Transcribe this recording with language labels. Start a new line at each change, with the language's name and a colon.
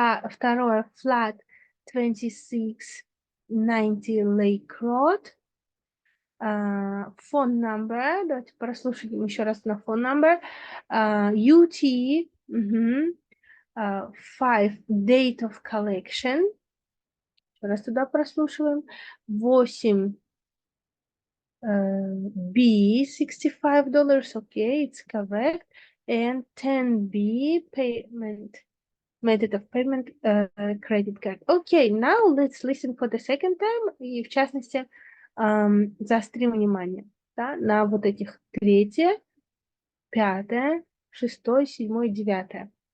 Russian: Второе,
English: flat 2690 Lake Road. Phone number.
Russian: Давайте прослушаем еще раз на
English: phone number. UT. 5 date of collection.
Russian: Еще раз туда прослушиваем.
English: 8 B $65. Okay, it's correct. And 10B payment method of payment credit card. Okay, now let's listen for the second time.
Russian: И в частности заострим внимание, да, на вот этих 3, 5, 6, 7, 9.